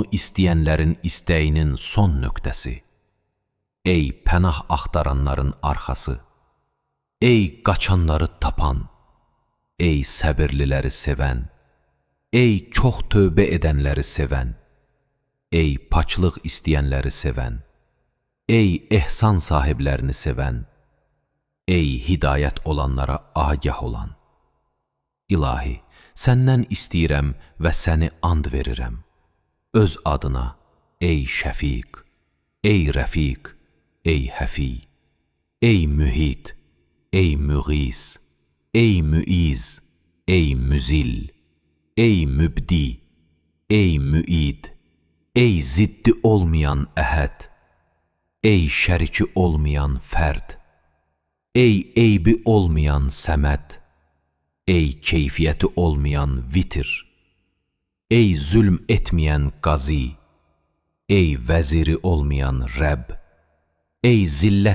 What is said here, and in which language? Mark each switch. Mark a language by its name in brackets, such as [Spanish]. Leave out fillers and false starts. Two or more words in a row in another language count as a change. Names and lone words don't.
[Azerbaijani] istəyənlərin istəyinin son nöqtəsi, ey pənah axtaranların arxası, ey qaçanları tapan, ey səbirliləri sevən, ey çox tövbə edənləri sevən, ey paçlıq istəyənləri sevən, ey ehsan sahiblərini sevən, ey hidayət olanlara agah olan. İlahi, səndən istəyirəm və səni and verirəm. Öz adına, ey Şəfiq, ey Rəfiq, ey Həfi, ey Mühit, ey Müğis, ey Müiz, ey Müzil, ey Mübdi, ey Müid, ey ziddi olmayan əhəd, ey şəriki olmayan fərd, ey eybi olmayan səməd, ey keyfiyyəti olmayan vitir, ey zülm etməyən qazi, ey vəziri olmayan Rəbb, ey zillət